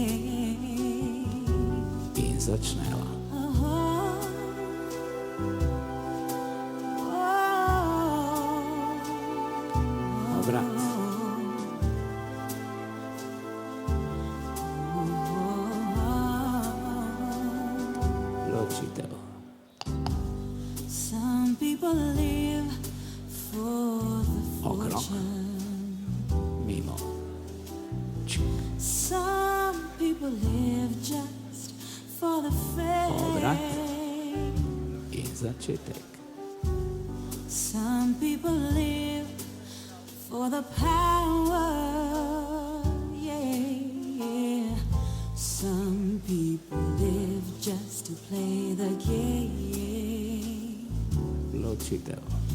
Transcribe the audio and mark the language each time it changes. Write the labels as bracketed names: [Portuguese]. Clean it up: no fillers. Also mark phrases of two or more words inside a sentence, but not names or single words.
[Slovenian] In začneva. Obrat. Ločitev. [English] Some people live for the [Slovenian] Okrog. [English] fortune. [Slovenian] Mimo. [English] Some people live just for the [Slovenian] Obrat. [English] fame. [Slovenian] In začetek. [English] Some people live for the power. Yeah. Some people live just to play the game. [Slovenian] Ločitev.